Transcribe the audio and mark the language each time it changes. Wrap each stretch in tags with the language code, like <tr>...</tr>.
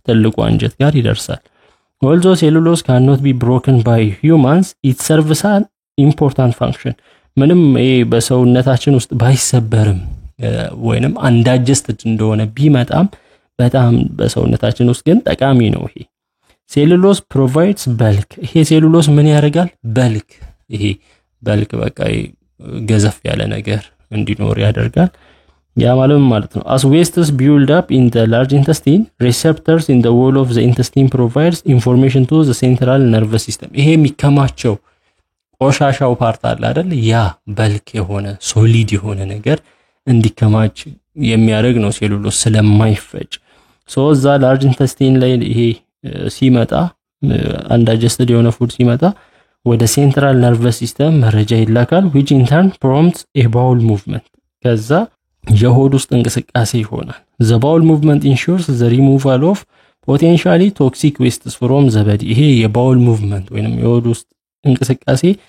<am>ትልቁ አንጀት ጋር ይደርሳል።</am> <en>although cellulose cannot be broken by humans it serves an important function</en> <am>ምንም በሰውነታችን ውስጥ ባይሰበርም ወይንም undigested እንደሆነ ቢመጣም በጣም በሰውነታችን ውስጥ ግን ጠቃሚ ነው። ይሄ</am> <en>cellulose provides bulk</en> <am>ይሄ ሴሉሎስ ምን ያደርጋል? bulk ይሄ bulk በቃ ገዘፍ ያለ ነገር እንዲኖር ያደርጋል። ያ ማለት ነው</am> <en>as wastes build up in the large intestine receptors in the wall of the intestine provides information to the central nervous system</en> <am>ይሄ የሚከማቸው ቆሻሻው ፓርት አለ አይደል? ያ በልክ የሆነ ሶሊድ የሆነ ነገር እንዲከማች የሚያደርግ ነው ሴሉሎስ ስለማይፈጭ። ሶ እዛ ላርጅ ኢንተስቲን ላይ ይሄ ሲመጣ አንዳጀስትድ የሆነ ፉድ ሲመጣ ወደ ሴንትራል ነርቨስ ሲስተም መረጃ ይላካል</am> <en>which in turn prompts a bowel movement</en> <am>ከዛ የሆድ ውስጥ እንቅስቃሴ ይሆናል።</am> <en>the bowel movement ensures the removal of potentially toxic wastes from the body</en> <am>ይሄ የባውል ሙቭመንት ወይንም የሆድ ውስጥ እንቅስቃሴ</am>